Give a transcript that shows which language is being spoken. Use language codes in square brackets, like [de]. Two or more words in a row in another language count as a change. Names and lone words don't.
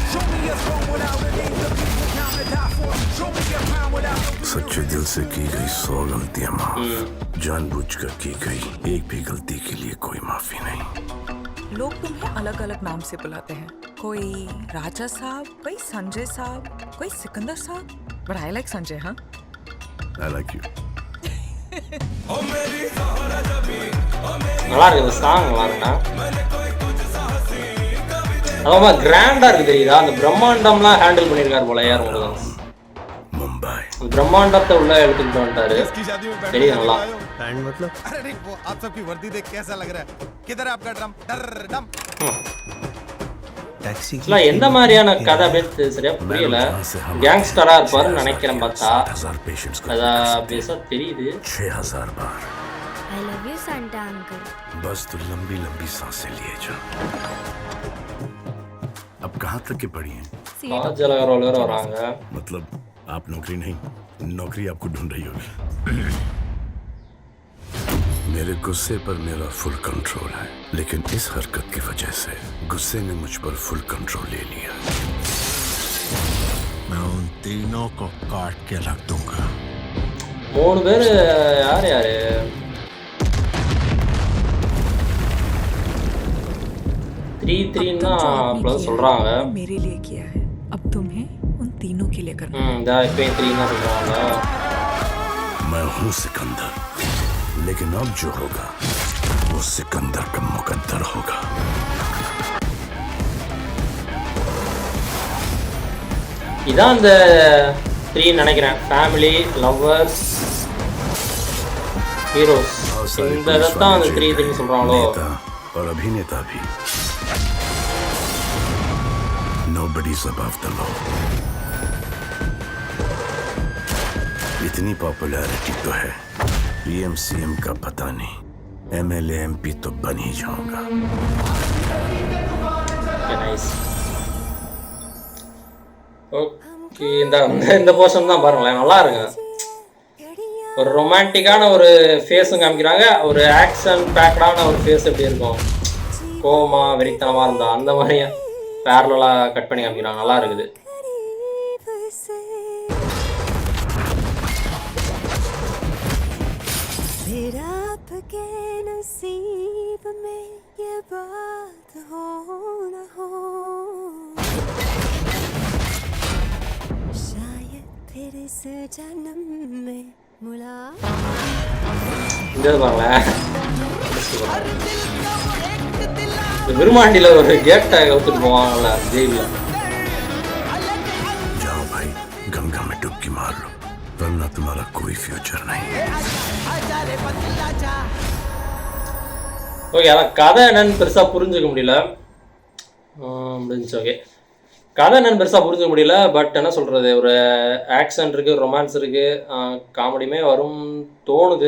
[hi] सच्चे दिल से की गई 100 गलतियां माफ, जानबूझकर की गई एक भी गलती के लिए कोई माफी नहीं। लोग तुम्हें अलग अलग नाम से बुलाते हैं, कोई राजा साहब, कोई संजय साहब, कोई सिकंदर साहब, [en] But I like [hi] संजय। हाँ, [en] I like you. [ta] நல்லா இருக்கு. இந்த சாங் நல்லா இருக்குண்ணா. அதான் கிராண்டா இருக்கு தெரியுதா? அந்த பிரம்மாண்டம்லாம் ஹேண்டில் பண்ணியிருக்காரு போல ஏஆர் முருகதாஸ். [hi] मुंबई [ta] பிரம்மாண்டத்தை உள்ள எடுத்துக்கிட்டு வந்துட்டாரு. [hi] इसकी शादी में बैठ [ta] தெரியுது நல்லா. [hi] बैंड मतलब अरे नहीं, वो आप सबकी वर्दी देख कैसा लग रहा है? किधर है आपका ड्रम? डर डम। टैक्सी [ta] இல்ல எந்த மாதிரியான கதை அப்படின்னு சரியா புரியல. கேங்ஸ்டரா இருப்பாருன்னு நினைக்கிறேன் பார்த்தா. [hi] 6000 पेशेंट्स को [ta] அதான் பேச தெரியுது. [hi] 6000 बार। [en] I love you Santa uncle. [hi] बस तो लंबी लंबी सांसें लिए जा। अब कहाँ तक के पढ़ी हैं? [ta] காஜல் அகர்வால் வேற வராங்க. [hi] मतलब आप नौकरी आपको ढूंढ रही होगी। मेरे गुस्से पर मेरा [en] full control [hi] है, लेकिन इस हरकत की वजह से गुस्से ने मुझ पर [en] full control [hi] ले लिया। मैं उन तीनों को काट के रख दूंगा। [ta] 3 பேர் யார் யாரு? [en] three plus [ta] சொல்றாங்க. [hi] मेरे लिए किया है, अब तुम्हें उन तीनों के लिए करना। [ta] இந்த இப்போ 3 தான் சொல்றாங்க. [hi] मैं हूँ सिकंदर, लेकिन अब जो होगा वो सिकंदर का मुकद्दर होगा। [ta] இதான் அந்த 3 நினைக்கிறேன். [en] Family, lovers, heroes. [ta] இந்த தான் அந்த 3 சொல்றாங்களோ. [hi] नेता और अभिनेता भी। [en] Nobody's above the law। [hi] इतनी पॉपुलैरिटी तो है, पीएम सीएम का पता नहीं, एमएलए एमपी तो बन ही जाऊंगा। [ta] நைஸ். ஓகே, இந்த போர்ஷன் தான் பாருங்களேன், நல்லா இருக்கு. ஒரு ரொமான்டிக்கான ஒரு ஃபேஸும் காமிக்கிறாங்க, ஒரு [en] action packed [ta] ஒரு ஃபேஸ் எப்படி இருக்கும், கோமா வெறித்தனமாக இருந்தா அந்த மாதிரி பேரலாக கட் பண்ணி காமிக்கிறாங்க. நல்லா இருக்குது. [hi] फिर आपके नसीब में ये बात हो न हो, शायद फिर इस जन्म में [ta] இந்த பாருங்களேன், விருமாண்டியில் ஒரு கேட்டை கவுத்துட்டு போவாங்கல்ல ஜெயிலில். [hi] जाओ भाई, गंगा में डुबकी मार लो, वरना तुम्हारा कोई फ्यूचर नहीं। [ta] ஓகே, அதான் கதை என்னன்னு பெருசாக புரிஞ்சுக்க முடியல. முடிஞ்சு. ஓகே, கதை என்னன்னு பெருசாக புரிஞ்சுக்க முடியல. பட் என்ன சொல்கிறது, ஒரு ஆக்ஷன் இருக்குது, ரொமான்ஸ் இருக்குது, காமெடியுமே வரும் தோணுது.